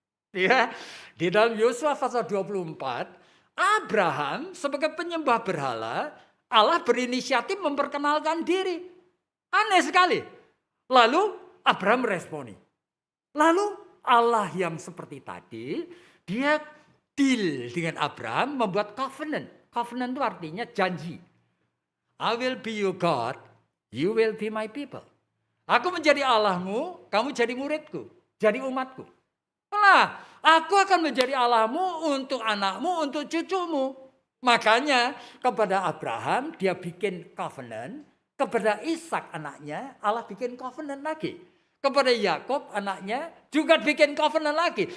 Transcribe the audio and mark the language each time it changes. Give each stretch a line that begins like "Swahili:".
Indonesian: Ya, di dalam Yosua pasal 24, Abraham sebagai penyembah berhala, Allah berinisiatif memperkenalkan diri. Aneh sekali. Lalu Abraham meresponi. Lalu Allah yang seperti tadi, dia deal dengan Abraham membuat covenant. Covenant itu artinya janji.
English: I will be your God, you will be my people.
Indonesian: Aku menjadi Allahmu, kamu jadi muridku, jadi umatku. Nah, aku akan menjadi Allahmu untuk anakmu, untuk cucumu. Makanya kepada Abraham dia bikin covenant. Kepada Ishak anaknya Allah bikin covenant lagi. Kepada Yakub anaknya juga bikin covenant lagi.